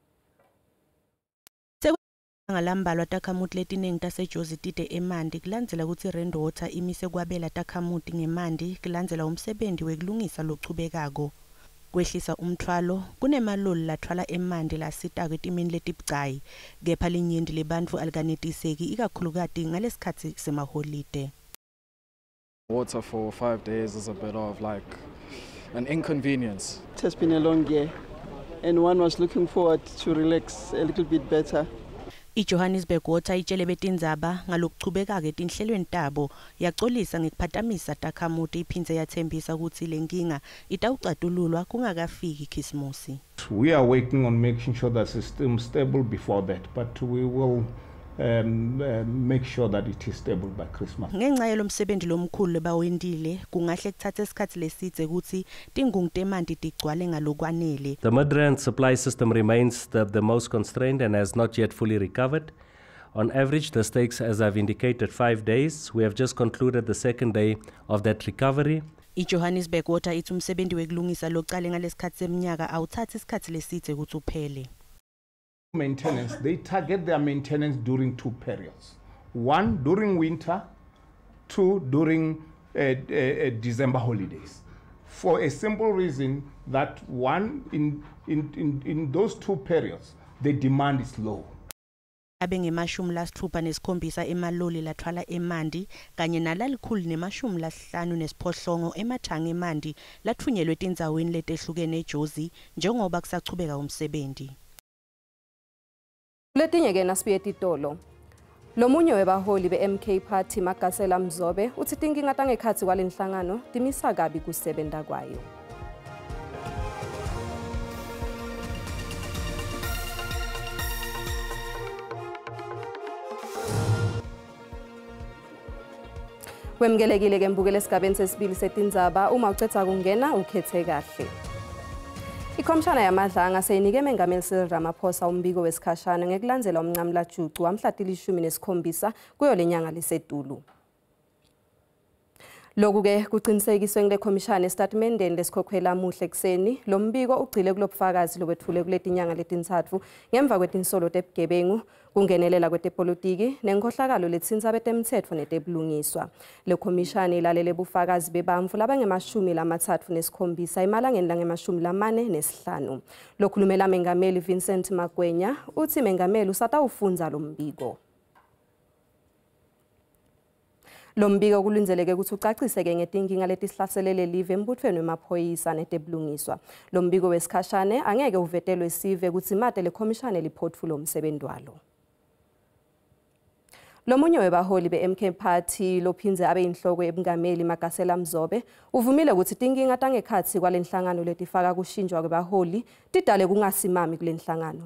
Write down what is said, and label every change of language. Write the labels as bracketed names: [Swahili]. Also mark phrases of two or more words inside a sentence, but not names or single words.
[Swati] Ngalambalwa takhamuti letiningi taseJozi tide emanti kulandzela ukuthi Rand Water imise kwabela takhamuti ngemanti kulandzela umsebenzi wekulungisa lochubekako. Kwehlisa umthwalo kunemaloli lathwala emanti lasita kwetimini letibcayi kepha linyindi lebantfu alikanetiseki ikakhulukati ngalesikhathi semaholide. [English] Water for 5 days is a bit of like an inconvenience. It has been a long year and one was looking forward to relax a little bit better. [Swati] IJohannesburg Water itshele betindzaba ngalokuchubekake etinhlelweni tabo yaxolisa ngekuphatamisa takhamuti iphindze yathembisa ukuthi lenkinga itawucatululwa kungakafiki Khisimusi. [English] We are working on making sure that system stable before that, but we will make sure that it is stable by Christmas. [Swati] Ngenxa yalomsebenzi lomkhulu lebawendile kungahle kuthathe isikhathi lesidze ukuthi tingungu temanti tigcwale ngalokwanele. [English] The Midrand supply system remains the most constrained and has not yet fully recovered. On average, this takes, as I've indicated, 5 days. We have just concluded the second day of that recovery. [Swati] IJohannesburg Water ithi umsebenzi wekulungisa loqale ngalesikhathi seminyaka awuthatha isikhathi lesidze ukuthi uphele. [English] Maintenance, they target their maintenance during 2 periods. 1 during winter, 2 during December holidays. For a simple reason that in those 2 periods, the demand is low. [Swati] Abengemashumi lasithupha nesikhombisa emaloli lathwala emanti kanye nalalikhulu nemashumi lasihlanu nesiphohlongo emathanga emanti lathunyelwe tindzaweni letehlukene eJozi njengoba kusachubeka umsebenzi. Letinye ke nasibuye titolo. Lomunye webaholi beMK Party Makasela Mzobe uthi tinkinga tangekhathi kwalenhlangano timisa kabi kusebenza kwayo. Wemgelekile ke mbukele esigabeni sesibili setindzaba uma ucetha kungena ukhethe kahle. Ikhomishana yamadlanga seyinike mengameli Cyril Ramaphosa umbiko wesikhashana ngekulandzela umncamla jucu wamhlatili 17 kuyo lenyanga lisedulu. Lokhu ke kuqinisekiswe ngile khomishana estatementeni lesikhokhwela muhle kuseni lo mbiko ugcile kulobufakazi lobethule kuletinyanga letintathu ngemva kwetinsolo tebugebengu kungenelela kwetepolitiki nenkhohlakalo letsinza betemthetho netebulungiswa. Le khomishana ilalele bufakazi bebamvu labange-37 emalangeni lange-45. Lokhulumela mengameli Vincent Magwenya uthi mengameli usatawufunza lo mbiko. Lo mbiko kulindeleke ukuthi ucaciseke ngetinkinga letisihlaselele live embuthweni wemaphoyisa netebulungiswa. Lo mbiko wesikhashane angeke uvetelwe sive ukuthi made le khomishana liphotfulo umsebenzi walo. Lomunye webaholi beMK Party lophinze abe inhloko ebungameli Makasela Mzobe uvumile ukuthi tinkinga tangekhathi kwalenhlangano letifaka kushinjwa kwebaholi tidale kungasimami kulenhlangano.